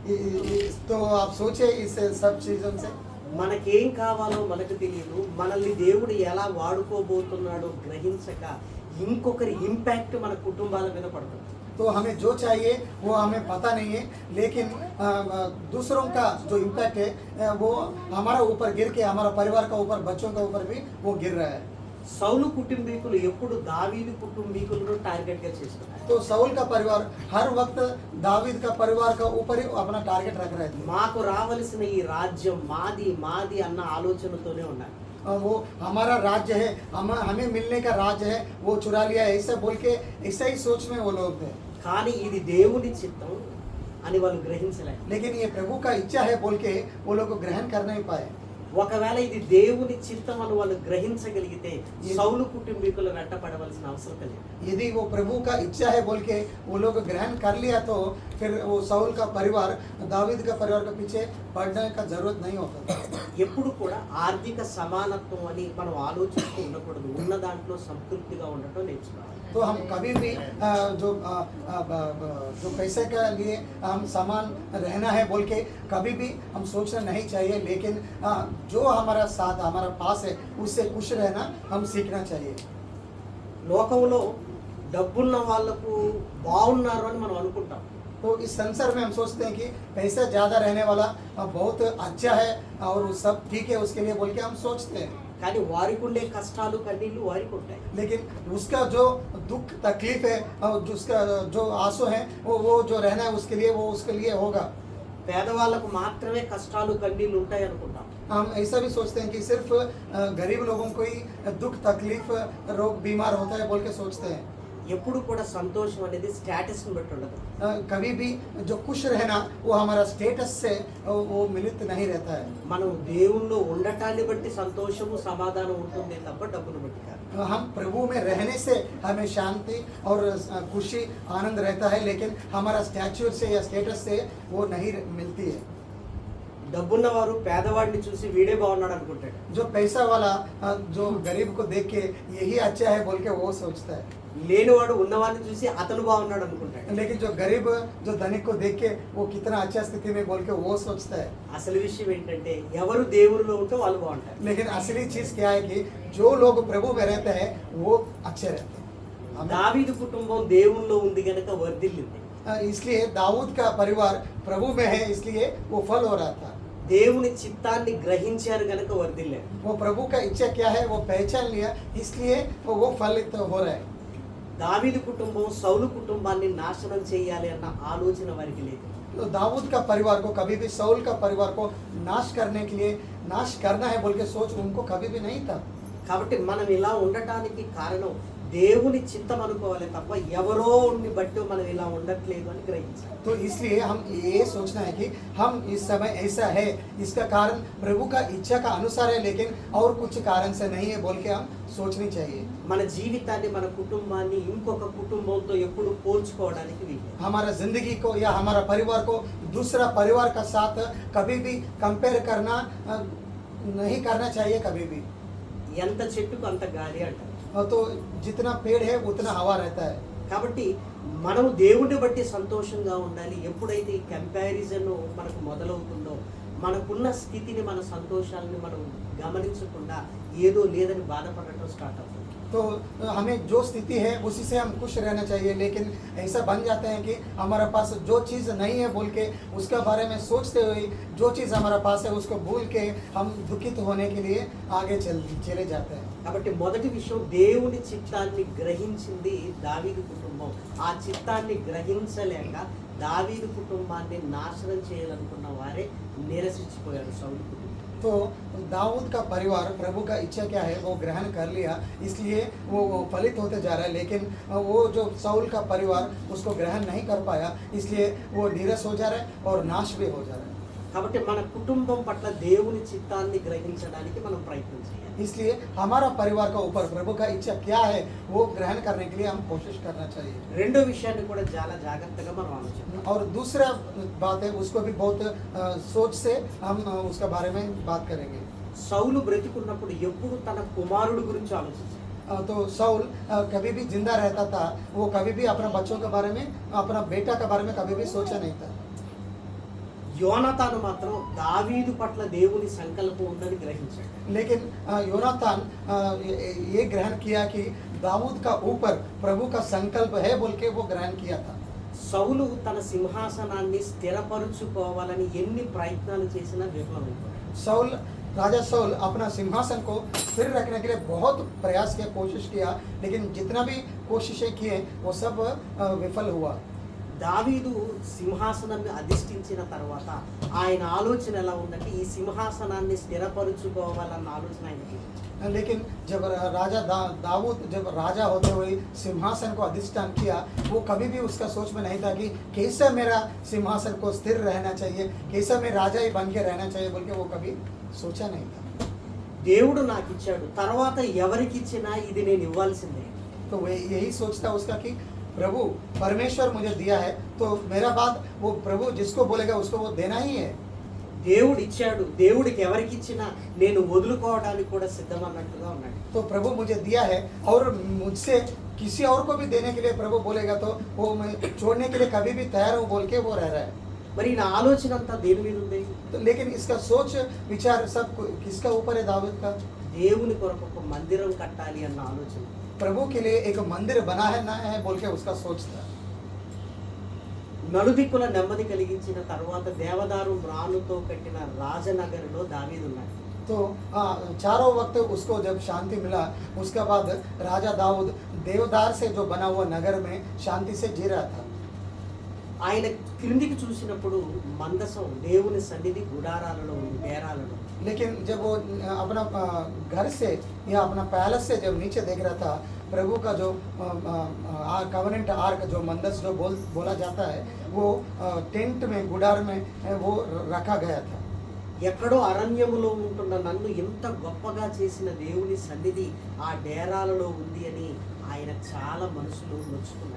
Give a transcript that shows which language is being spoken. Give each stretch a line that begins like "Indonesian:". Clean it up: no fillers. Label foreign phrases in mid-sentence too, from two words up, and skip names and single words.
Hindi: तो आप सोचे इस सब चीज़ों से
Telugu: మనకేం కావాలో మనకు తెలియదు, మనల్ని దేవుడు ఎలా వాడుకోబోతున్నాడో గ్రహించక ఇంకొకరి ఇంపాక్ట్ మన కుటుంబాల మీద పడుతుంది.
Hindi: तो हमें जो चाहिए वो हमें पता नहीं है, लेकिन दूसरों का जो इम्पैक्ट है वो हमारा ऊपर गिर के हमारा परिवार का ऊपर, बच्चों का ऊपर भी वो गिर रहा है.
Telugu: సౌలు కుటుంబీకులు ఎప్పుడు దావీదు కుటుంబీకులను టార్గెట్ గా చేసుకున్నారు.
Hindi: तो साउल का परिवार हर वक्त दावीद का परिवार का ऊपर ही अपना टारगेट रख रहे थे.
Telugu: మాకు రావలసిన ఈ రాజ్యం మాది మాది అన్న ఆలోచనతోనే ఉన్నారు.
Hindi: वो हमारा राज्य है, हमें मिलने का राज्य है, वो चुरा लिया ऐसा बोल के ऐसा ही सोच में वो लोग थे.
Telugu: కానీ ఇది దేవుని చిత్తం అని వాళ్ళు గ్రహించలేదు.
Hindi: लेकिन ये प्रभु का इच्छा है बोल के वो लोग ग्रहण कर नहीं पाए.
Telugu: ఒకవేళ ఇది దేవుని చిత్తం అని వాళ్ళు గ్రహించగలిగితే సౌలు కుటుంబీకులు వెంటపడవలసిన అవసరం లేదు.
Hindi: यदि वो प्रभु का इच्छा है बोल के वो लोग ग्रहण कर लिया तो फिर वो साउल का परिवार, दावीद का परिवार के पीछे पड़ने का जरूरत नहीं होता.
Telugu: ఎప్పుడు కూడా ఆర్థిక సమానత్వం అని మనం ఆలోచిస్తూ ఉండకూడదు. ఉన్న దాంట్లో సంతృప్తిగా ఉండటం నేర్చుకోవాలి.
Hindi: तो हम कभी भी जो पैसे के लिए हम सामान रहना है बोल के कभी भी हम सोचना नहीं चाहिए, लेकिन जो हमारा साथ हमारा पास है उससे खुश रहना हम सीखना चाहिए।
Telugu: లోకంలో డబ్బున్న వాళ్ళకు బాగున్నారు అని మనం అనుకుంటాం.
Hindi: तो इस संसार में हम सोचते हैं कि पैसा ज़्यादा रहने वाला बहुत अच्छा है और सब ठीक है उसके लिए बोल के हम सोचते हैं,
Telugu: కానీ వారికి ఉండే కష్టాలు కన్నీళ్ళు వారికి ఉంటాయి.
Hindi: लेकिन उसका जो दुख तकलीफ है और उसका जो आंसू है वो जो रहना है उसके लिए वो उसके लिए होगा।
Telugu: పేదవాళ్ళకు మాత్రమే కష్టాలు కన్నీళ్ళు ఉంటాయి అనుకుంటాం.
Hindi: हम ऐसा भी सोचते हैं कि सिर्फ गरीब लोगों को ही दुख तकलीफ रोग बीमार होता है बोल के सोचते हैं।
Telugu: ఎప్పుడు కూడా సంతోషం అనేది స్టేటస్ని బట్టి ఉండదు.
Hindi: कभी भी जो खुश रहना वो हमारा स्टेटस से वो मिलित नहीं रहता है।
Telugu: మనం దేవుణ్ణి ఉండటాన్ని బట్టి సంతోషము సమాధానం ఉంటుంది తప్ప డబ్బును బట్టి కాదు.
Hindi: हम प्रभु में रहने से हमें शांति और खुशी आनंद रहता है, लेकिन हमारा स्टैच्यूर से या स्टेटस से वो नहीं मिलती है।
Telugu: డబ్బున్నవారు పేదవాడిని చూసి వీడే బాగున్నాడు అనుకుంటాడు.
Hindi: जो पैसा वाला जो गरीब को देख के यही अच्छा है बोल के वो सोचता है,
Telugu: లేనివాడు ఉన్నవాడిని చూసి అతను బాగున్నాడు అనుకుంటాడు.
Hindi: लेकिन जो गरीब जो धनिक को देख के वो कितना अच्छा स्थिति में बोल के वो सोचता है।
Telugu: అసలు విషయం ఏంటంటే ఎవరు దేవునిలో ఉంటే వాళ్ళు బాగుంటారు.
Hindi: लेकिन असली चीज क्या है कि जो लोग प्रभु में रहते हैं वो अच्छे रहते हैं।
Telugu: దావీదు కుటుంబం దేవునిలో ఉంది గనక వర్ధిల్లింది.
Hindi: इसलिए दाऊद का परिवार प्रभु में है, इसलिए वो फल हो रहा था।
Telugu: దేవుని చిత్తాన్ని గ్రహించారు గనక వర్ధిల్లారు.
Hindi: वो प्रभु का इच्छा क्या है वो पहचान लिया, इसलिए वो फलित हो रहा है।
Telugu: దావీదు కుటుంబం సౌలు కుటుంబాన్ని నాశనం చేయాలి అన్న ఆలోచన వారికి లేదు.
Hindi: तो दाऊद का परिवार को कभी भी साउल का परिवार को नाश करने के लिए नाश करना है बोल के सोच उनको कभी भी नहीं था।
Telugu: కాబట్టి మనం ఇలా ఉండటానికి కారణం దేవుని చిత్తం అనుకోవాలి తప్ప ఎవరోని బట్టి మనం ఇలా ఉండట్లేదు అని గ్రహించాలి.
Hindi: तो इसलिए हम ये सोचना है कि हम इस समय ऐसा है, इसका कारण प्रभु का इच्छा का अनुसार है, लेकिन और कुछ कारण से नहीं है बोल के हम सोचनी चाहिए।
Telugu: మన జీవితాన్ని మన కుటుంబాన్ని ఇంకొక కుటుంబంతో ఎప్పుడు పోల్చుకోవడానికి వీలు.
Hindi: हमारा जिंदगी को या हमारा परिवार को दूसरा परिवार का साथ कभी भी कंपेयर करना नहीं करना चाहिए कभी भी।
Telugu: ఎంత చెట్టుకు అంత గాలి అంటారు.
Hindi: तो जितना पेड़ है उतना हवा रहता है।
Telugu: కాబట్టి మనం దేవుడిని బట్టి సంతోషంగా ఉండాలి. ఎప్పుడైతే ఈ కంపారిజన్ మనకు మొదలవుతుందో మనకున్న స్థితిని మన సంతోషాలని మనం గమనించకుండా ఏదో లేదని బాధపడటం స్టార్ట్ అవుతుంది.
Hindi: तो हमें जो स्थिति है उसी से हम खुश रहना चाहिए, लेकिन ऐसा बन जाता है कि हमारा पास जो चीज़ नहीं है बोल के उसका बारे में सोचते हुए जो चीज़ हमारा पास है उसको भूल के हम दुखित होने के लिए आगे चले जाते हैं।
Telugu: కాబట్టి మొదటి విషయం దేవుని చిత్తాన్ని గ్రహించింది దావీదు కుటుంబం. ఆ చిత్తాన్ని గ్రహించలేక దావీదు కుటుంబాన్ని నాశనం చేయాలనుకున్న వారే నిరసించిపోయారు సౌలు కుటుంబం.
Hindi: तो दाऊद का परिवार प्रभु का इच्छा क्या है वो ग्रहण कर लिया, इसलिए वो फलित होते जा रहा है, लेकिन वो जो साउल का परिवार उसको ग्रहण नहीं कर पाया, इसलिए वो नीरस हो जा रहा है और नाश भी हो जा रहा है।
Telugu: కాబట్టి మన కుటుంబం పట్ల దేవుని చిత్తాన్ని గ్రహించడానికి మనం ప్రయత్నం చేయాలి.
Hindi: इसलिए हमारा परिवार का ऊपर प्रभु का इच्छा क्या है वो ग्रहण करने के लिए हम कोशिश करना चाहिए।
Telugu: రెండో విషయాన్ని కూడా చాలా జాగ్రత్తగా మనం ఆలోచించాలి.
Hindi: और दूसरा बात है उसको भी बहुत सोच से हम उसका बारे में बात करेंगे।
Telugu: సౌలు బ్రతికున్నప్పుడు ఎప్పుడు తన కుమారుడు గురించి ఆలోచించాడు.
Hindi: तो साउल कभी भी जिंदा रहता था, वो कभी भी अपना बच्चों के बारे में अपना बेटा के बारे में कभी भी सोचा नहीं था।
Telugu: యోనాతాను మాత్రం దావీదు పట్ల దేవుని సంకల్పం ఉందని గ్రహించాడు.
Hindi: लेकिन योनातान ये ग्रहण किया कि दाऊद का ऊपर प्रभु का संकल्प है बोल के वो ग्रहण किया था।
Telugu: సౌలు తన సింహాసనాన్ని స్థిరపరుచుకోవాలని ఎన్ని ప్రయత్నాలు చేసినా విఫలమైపోయాడు.
Hindi: साउल राजा साउल अपना सिंहासन को स्थिर रखने के लिए बहुत प्रयास किया, कोशिश किया, लेकिन जितना भी कोशिशें किए वो सब विफल हुआ।
Telugu: దావీదు సింహాసనాన్ని అధిష్ఠించిన తర్వాత ఆయన ఆలోచన ఎలా ఉందంటే ఈ సింహాసనాన్ని స్థిరపరుచుకోవాలన్న ఆలోచన ఆయనకి.
Hindi: लेकिन जब राजा दाऊद जब राजा होते हुए सिंहासन को अधिष्ठान किया, वो कभी भी उसका सोच में नहीं था कि कैसे मेरा सिंहासन को स्थिर रहना चाहिए, कैसे मैं राजा ही बन के रहना चाहिए बोल के वो कभी सोचा नहीं था।
Telugu: దేవుడు నాకు ఇచ్చాడు, తర్వాత ఎవరికి ఇచ్చినా ఇది నేను ఇవ్వాల్సిందే.
Hindi: तो वो यही सोचता उसका कि प्रभु परमेश्वर मुझे दिया है तो मेरा बात वो प्रभु जिसको बोलेगा उसको वो देना ही है।
Telugu: దేవుడు ఇచ్చాడు, దేవుడికి ఎవరికి ఇచ్చినా నేను వదులుకోవడానికి కూడా సిద్ధమన్నట్టుగా ఉన్నాడు.
Hindi: तो प्रभु मुझे दिया है और मुझसे किसी और को भी देने के लिए प्रभु बोलेगा तो वो मैं छोड़ने के लिए कभी भी तैयार हूँ बोल के वो रह रहा है।
Telugu: మరి ఈయన ఆలోచన అంతా దేని మీద ఉంది?
Hindi: तो लेकिन इसका सोच विचार सब किसका ऊपर है? दाऊद का।
Telugu: దేవుని కొరకు ఒక మందిరం కట్టాలి అన్న ఆలోచన,
Hindi: प्रभु के लिए एक मंदिर बना है ना है बोल के उसका सोच था।
Telugu: నలుదిక్కుల నెమ్మది కలిగించిన తర్వాత దేవదారు మ్రానుతో కట్టిన రాజనగరులో దావీదు ఉన్నాడు.
Hindi: तो चारों वक्त उसको जब शांति मिला उसके बाद राजा दाऊद देवदार से जो बना हुआ नगर में शांति से जी रहा था।
Telugu: ఆయన క్రిందికి చూసినప్పుడు మందసం దేవుని సన్నిధి గుడారాలలో ఉంది, డేరాలలో.
Hindi: लेकिन जब वो अपना घर से या अपना पैलेस से जब नीचे देख रहा था प्रभु का जो
English: covenant ark
Hindi: जो मंदस जो बोला जाता है वो टेंट में गुडार में वो रखा गया था।
Telugu: ఎక్కడో అరణ్యములో ఉంటున్న నన్ను ఎంత గొప్పగా చేసిన దేవుని సన్నిధి ఆ డేరాలలో ఉంది అని ఆయన చాలా మనసులో నొచ్చుకున్నాడు.